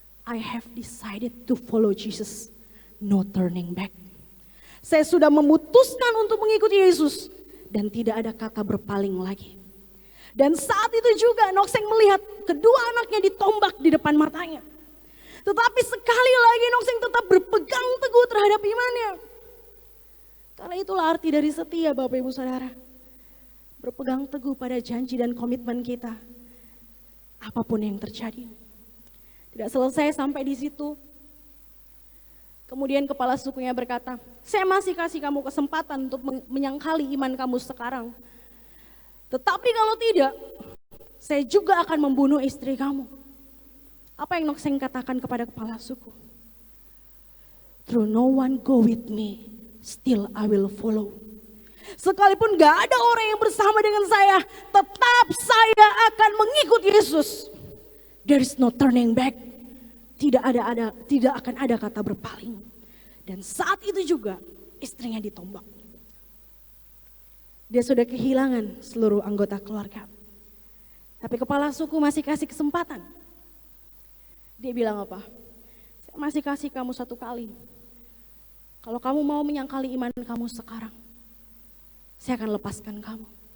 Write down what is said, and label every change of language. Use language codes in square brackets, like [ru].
[en] I have decided to follow Jesus, no turning back. [id] Saya sudah memutuskan untuk mengikuti Yesus. Dan tidak ada kata berpaling lagi. Dan saat itu juga Nokseng melihat kedua anaknya ditombak di depan matanya. Tetapi sekali lagi Nokseng tetap berpegang teguh terhadap imannya. Karena itulah arti dari setia Bapak Ibu Saudara. Berpegang teguh pada janji dan komitmen kita. Apapun yang terjadi. Tidak selesai sampai di situ. Kemudian kepala sukunya berkata, saya masih kasih kamu kesempatan untuk menyangkali iman kamu sekarang. Tetapi kalau tidak, saya juga akan membunuh istri kamu. Apa yang Nokseng katakan kepada kepala suku? [en] Though no one go with me, still I will follow. [id] Sekalipun gak ada orang yang bersama dengan saya, tetap saya akan mengikut Yesus. [en] There is no turning back. [id] Tidak akan ada kata berpaling. Dan saat itu juga istrinya ditombak. Dia sudah kehilangan seluruh anggota keluarga. Tapi kepala suku masih kasih kesempatan. Dia bilang apa? Saya masih kasih kamu satu kali. Kalau kamu mau menyangkali iman kamu sekarang, saya akan lepaskan kamu.